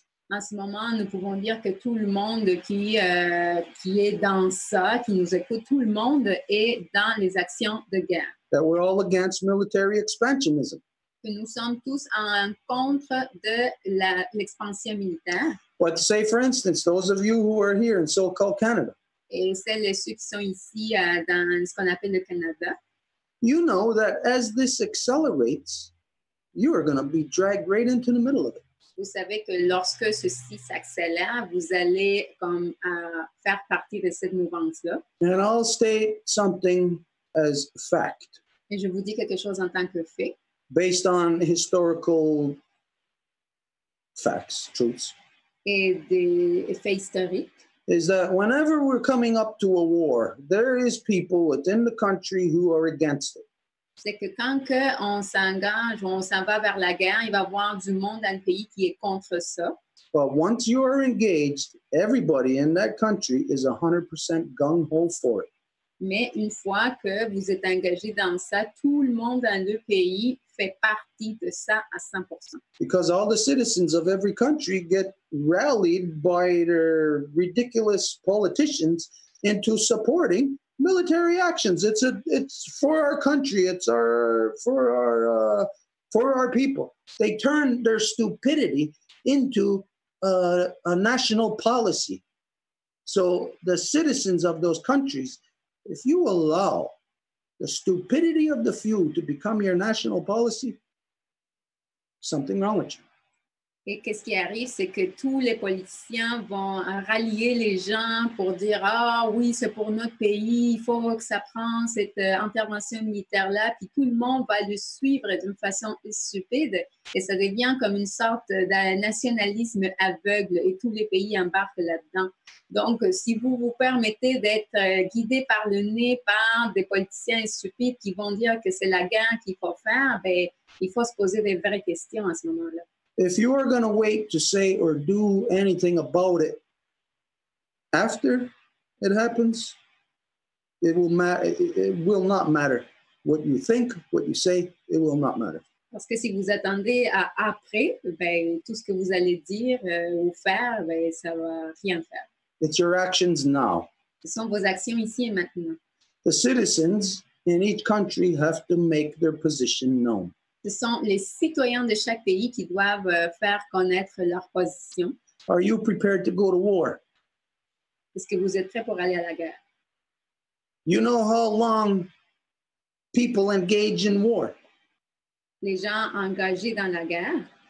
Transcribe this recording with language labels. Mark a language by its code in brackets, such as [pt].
[fr] En ce moment, nous pouvons dire que tout le monde qui est dans ça, qui nous écoute, tout le monde est dans les actions de guerre. [en] That we're all against military expansionism. [fr] Que nous sommes tous en contre de l'expansion militaire. [en] But say, for instance, those of you who are here in so-called Canada. [fr] Et celles et ceux qui sont ici dans ce qu'on appelle le Canada. [en] You know that as this accelerates, you are going to be dragged right into the middle of it. [fr] Vous savez que lorsque ceci s'accélère, vous allez comme faire partie de cette mouvance-là. [en] And I'll state something as fact, [fr] et je vous dis quelque chose en tant que fait, [en] based on historical facts, truths, [fr] et des faits historiques, [en] is that whenever we're coming up to a war, there is people within the country who are against it. [fr] c'est que quand on s'engage ou on s'en va vers la guerre, il va y avoir du monde dans le pays qui est contre ça. [en] But once you are engaged, everybody in that country is 100% gung-ho for it. [fr] Mais une fois que vous êtes engagé dans ça, tout le monde dans le pays fait partie de ça à 100%. [en] Because all the citizens of every country get rallied by their ridiculous politicians into supporting military actions. It's for our country. It's for our people. They turn their stupidity into a national policy. So the citizens of those countries, if you allow the stupidity of the few to become your national policy, something wrong with you. [fr] Et qu'est-ce qui arrive, c'est que tous les politiciens vont rallier les gens pour dire « Ah oui, c'est pour notre pays, il faut que ça prenne cette intervention militaire-là », puis tout le monde va le suivre d'une façon stupide et ça devient comme une sorte d'un nationalisme aveugle et tous les pays embarquent là-dedans. Donc, si vous vous permettez d'être guidé par le nez par des politiciens stupides qui vont dire que c'est la guerre qu'il faut faire, ben, il faut se poser des vraies questions à ce moment-là. [en] If you are going to wait to say or do anything about it after it happens, it will not matter. What you think, what you say, it will not matter. [fr] Parce que si vous attendez à après, ben, tout ce que vous allez dire ou faire, ben, ça va rien faire. [en] It's your actions now. [fr] Ce sont vos actions ici et maintenant. [en] The citizens in each country have to make their position known. [fr] Ce sont les citoyens de chaque pays qui doivent faire connaître leur position. [en] Are you prepared to go to war? [fr] Est-ce que vous êtes prêts pour aller à la guerre? [en] You know how long people engage in war. [fr] Les gens engagés dans la guerre.